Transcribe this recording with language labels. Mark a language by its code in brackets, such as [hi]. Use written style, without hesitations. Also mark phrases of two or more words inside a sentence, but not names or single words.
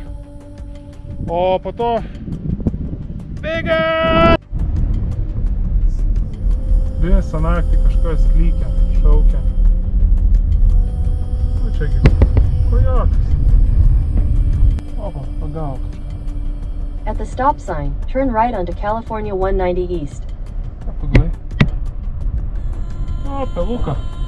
[lt] O po to bėga! Visą naktį kažkas klykia, šaukia. O čiagi, kojokas. Opa, pagavo kažką. [en] At the stop sign, turn right onto California 190 East. [lt] Paglai. O, peluka.